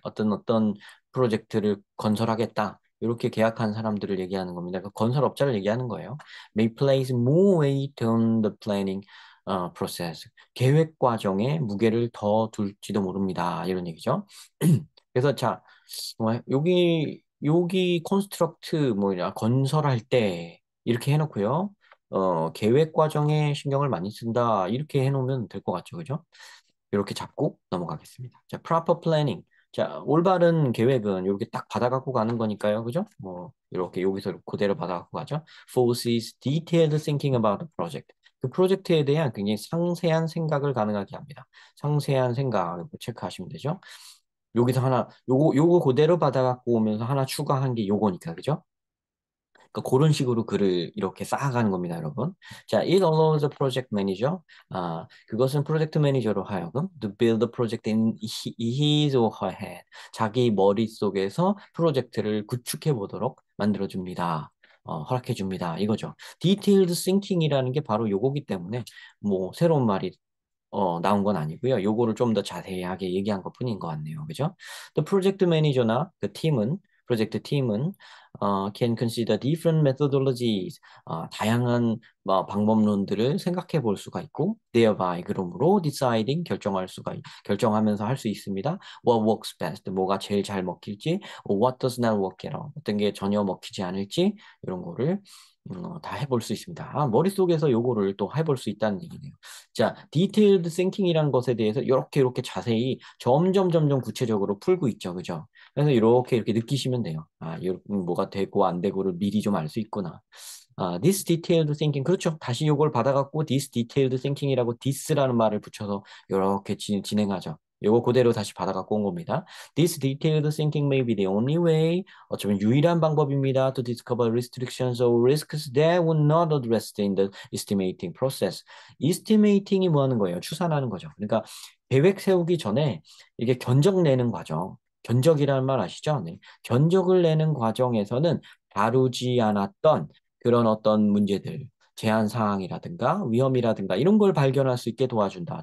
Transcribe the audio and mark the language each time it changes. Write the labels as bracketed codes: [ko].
[ko] 어떤 프로젝트를 건설하겠다. 이렇게 계약한 사람들을 얘기하는 겁니다. 그 건설업자를 얘기하는 거예요. [en] May place more weight on the planning process. [ko] 계획 과정에 무게를 더 둘지도 모릅니다. 이런 얘기죠. 그래서 자, 여기 컨스트럭트 뭐냐 건설할 때 이렇게 해놓고요. 계획 과정에 신경을 많이 쓴다. 이렇게 해놓으면 될 것 같죠, 그죠? 이렇게 잡고 넘어가겠습니다. [en] 자, proper planning. [ko] 자, 올바른 계획은 이렇게 딱 받아갖고 가는 거니까요, 그죠? 뭐 이렇게 여기서 그대로 받아갖고 가죠. [en] Forces detailed thinking about the project. [ko] 그 프로젝트에 대한 굉장히 상세한 생각을 가능하게 합니다. 상세한 생각 체크하시면 되죠. 여기서 하나, 요거 그대로 받아갖고 오면서 하나 추가한 게 요거니까, 그죠? 그러니까 그런 식으로 글을 이렇게 쌓아가는 겁니다, 여러분. [en] 자, it allows the project manager. 그것은 프로젝트 매니저로 하여금 to build the project in his or her head. [ko] 자기 머릿속에서 프로젝트를 구축해 보도록 만들어줍니다. 허락해 줍니다. 이거죠. Detailed thinking이라는 게 바로 요거기 때문에 뭐 새로운 말이 나온 건 아니고요. 요거를 좀 더 자세하게 얘기한 것뿐인 것 같네요. 그죠? 또 프로젝트 매니저나 프로젝트 팀은 can consider different methodologies, 다양한 방법론들을 생각해 볼 수가 있고, thereby 그러므로 deciding 결정하면서 할 수 있습니다. What works best, 뭐가 제일 잘 먹힐지, what does not work at all, 어떤 게 전혀 먹히지 않을지 이런 거를 다 해볼 수 있습니다. 머릿속에서 요거를 또 해볼 수 있다는 얘기네요. 자, 디테일드 싱킹이라는 것에 대해서 이렇게 자세히 점점 구체적으로 풀고 있죠. 그죠? 그래서 이렇게 느끼시면 돼요. 뭐가 되고 안 되고를 미리 좀 알 수 있구나. [en] this detailed thinking. [ko] 그렇죠. 다시 요걸 받아갖고 this detailed thinking 이라고 this라는 말을 붙여서 이렇게 진행하죠. 요거 그대로 다시 받아갖고 온 겁니다. [en] This detailed thinking may be the only way. [ko] 어쩌면 유일한 방법입니다. [en] To discover restrictions or risks that would not addressed in the estimating process. [ko] 이스티메이팅이 뭐 하는 거예요? 추산하는 거죠. 그러니까 계획 세우기 전에 이게 견적 내는 과정, 견적이라는 말 아시죠? 네. 견적을 내는 과정에서는 다루지 않았던 그런 어떤 문제들, 제한 사항이라든가 위험이라든가 이런 걸 발견할 수 있게 도와준다.